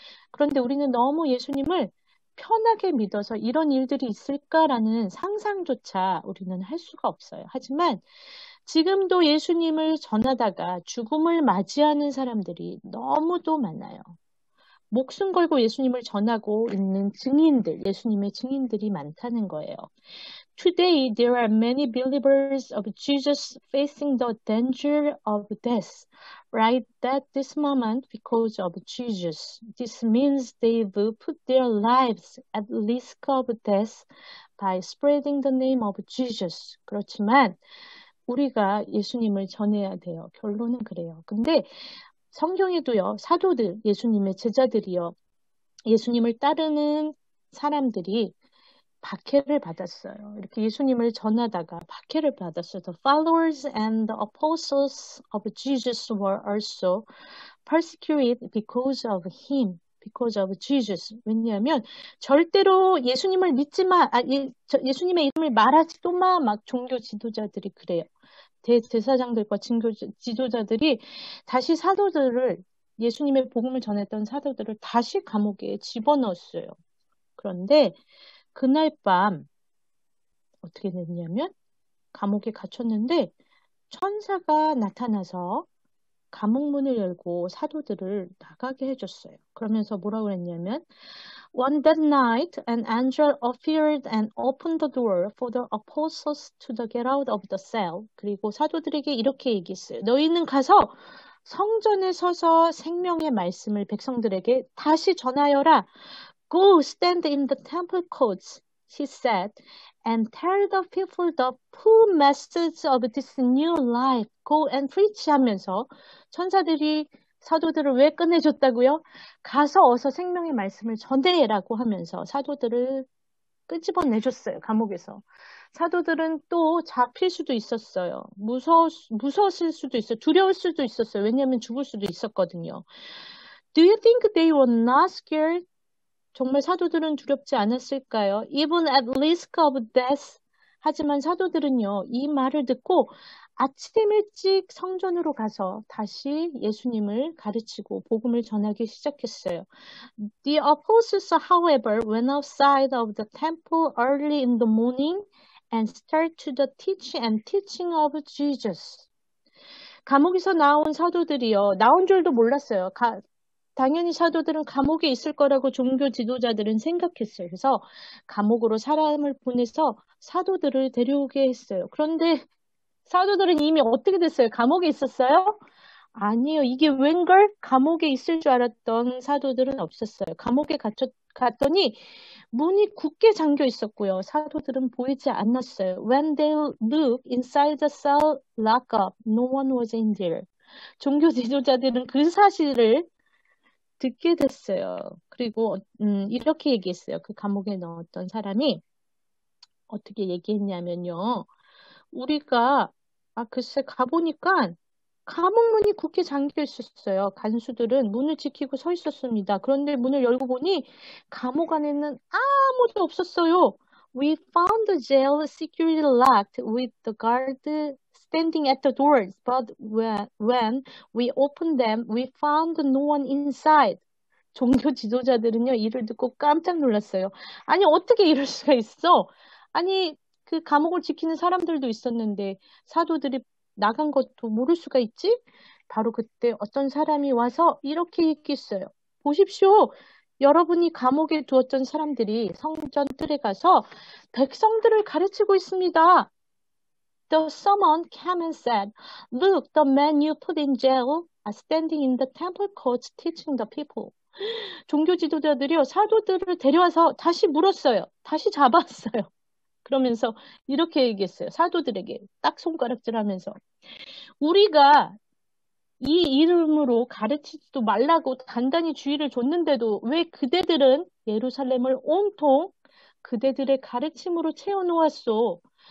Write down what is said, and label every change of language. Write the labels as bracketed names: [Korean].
[Korean] 그런데 우리는 너무 예수님을 편하게 믿어서 이런 일들이 있을까라는 상상조차 우리는 할 수가 없어요. 하지만 지금도 예수님을 전하다가 죽음을 맞이하는 사람들이 너무도 많아요. 목숨 걸고 예수님을 전하고 있는 증인들, 예수님의 증인들이 많다는 거예요. [English] Today, there are many believers of Jesus facing the danger of death right at this moment because of Jesus. This means they've put their lives at risk of death by spreading the name of Jesus. [Korean] 그렇지만 우리가 예수님을 전해야 돼요. 결론은 그래요. 근데 성경에도요, 사도들, 예수님의 제자들이요, 예수님을 따르는 사람들이 박해를 받았어요. 이렇게 예수님을 전하다가 박해를 받았어요. [English] The followers and the apostles of Jesus were also persecuted because of him, because of Jesus. [Korean] 왜냐하면 절대로 예수님을 믿지 마, 예수님의 이름을 말하지도 마, 막 종교 지도자들이 그래요. 대사장들과 지도자들이 다시 사도들을 예수님의 복음을 전했던 사도들을 다시 감옥에 집어넣었어요. 그런데 그날 밤 어떻게 됐냐면 감옥에 갇혔는데 천사가 나타나서 감옥 문을 열고 사도들을 나가게 해줬어요. 그러면서 뭐라고 했냐면 [English] On that night, an angel appeared and opened the door for the apostles to get out of the cell. [Korean] 그리고 사도들에게 이렇게 얘기했어요. 너희는 가서 성전에 서서 생명의 말씀을 백성들에게 다시 전하여라. [English] Go stand in the temple courts, he said, and tell the people the full message of this new life. Go and preach [Korean] 하면서 천사들이 사도들을 왜 꺼내줬다고요? 가서 어서 생명의 말씀을 전해라고 하면서 사도들을 끄집어내줬어요. 감옥에서. 사도들은 또 잡힐 수도 있었어요. 무서웠을 수도 있어요. 두려울 수도 있었어요. 왜냐하면 죽을 수도 있었거든요. [English] Do you think they were not scared [Korean] 정말 사도들은 두렵지 않았을까요? [English] Even at risk of death. [Korean] 하지만 사도들은요, 이 말을 듣고 아침 일찍 성전으로 가서 다시 예수님을 가르치고 복음을 전하기 시작했어요. [English] The apostles, however, went outside of the temple early in the morning and started to the teaching of Jesus. [Korean] 감옥에서 나온 사도들이요, 나온 줄도 몰랐어요. 당연히 사도들은 감옥에 있을 거라고 종교 지도자들은 생각했어요. 그래서 감옥으로 사람을 보내서 사도들을 데려오게 했어요. 그런데 사도들은 이미 어떻게 됐어요? 감옥에 있었어요? 아니에요. 이게 웬걸? 감옥에 있을 줄 알았던 사도들은 없었어요. 감옥에 갔더니 문이 굳게 잠겨 있었고요. 사도들은 보이지 않았어요. [English] When they looked inside the cell lockup, no one was in there. [Korean] 종교 지도자들은 그 사실을 듣게 됐어요. 그리고 이렇게 얘기했어요. 그 감옥에 넣었던 사람이 어떻게 얘기했냐면요. 우리가 글쎄 가보니까 감옥 문이 굳게 잠겨 있었어요. 간수들은 문을 지키고 서 있었습니다. 그런데 문을 열고 보니 감옥 안에는 아무도 없었어요. [English] We found the jail securely locked with the guard standing at the doors, but when we opened them, we found no one inside. [Korean] 종교 지도자들은요, 이를 듣고 깜짝 놀랐어요. 아니, 어떻게 이럴 수가 있어? 아니, 그 감옥을 지키는 사람들도 있었는데 사도들이 나간 것도 모를 수가 있지? 바로 그때 어떤 사람이 와서 이렇게 얘기했어요. 보십시오. 여러분이 감옥에 두었던 사람들이 성전 뜰에 가서 백성들을 가르치고 있습니다. [English] The someone came and said, Look, the men you put in jail are standing in the temple courts teaching the people. [Korean] 종교 지도자들이요, 사도들을 데려와서 다시 물었어요. 다시 잡았어요. 그러면서 이렇게 얘기했어요. 사도들에게 딱 손가락질하면서 우리가 이 이름으로 가르치지도 말라고 단단히 주의를 줬는데도 왜 그대들은 예루살렘을 온통 그대들의 가르침으로 채워놓았소?